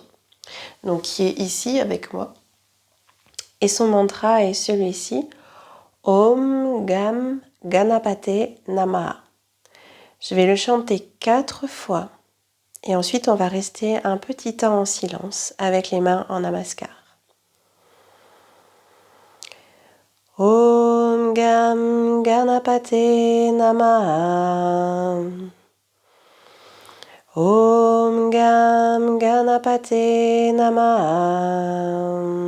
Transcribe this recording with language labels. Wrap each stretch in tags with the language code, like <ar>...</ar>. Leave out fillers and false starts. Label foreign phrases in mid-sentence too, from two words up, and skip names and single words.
<fr>Donc qui est ici avec moi. Et son mantra est celui-ci,</fr> <sa>ॐ गं गणपतये नमः.</sa> <fr>Je vais le chanter 4 fois. Et ensuite, on va rester un petit temps en silence avec les mains en namaskar.</fr> <sa>ॐ गं गणपतये नमः. ॐ गं गणपतये नमः.</sa>